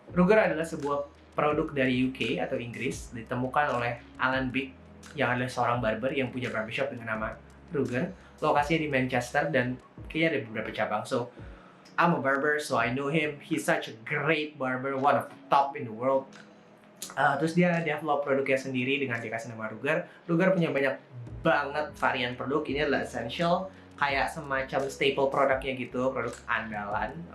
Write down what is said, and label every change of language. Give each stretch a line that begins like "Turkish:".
Indonesian: Ruger adalah sebuah produk dari UK atau Inggris, ditemukan oleh Alan Bick, yang adalah seorang barber yang punya barbershop dengan nama Ruger. Lokasinya di Manchester dan kayaknya ada beberapa cabang.
English: So, I'm a barber, so I know him. He's such a great barber, one of the top in the world.
Indonesian: Terus dia develop produknya sendiri dengan dikasih nama Ruger. Ruger punya banyak banget varian produk. Ini adalah essential, kayak semacam staple produknya gitu, produk andalan.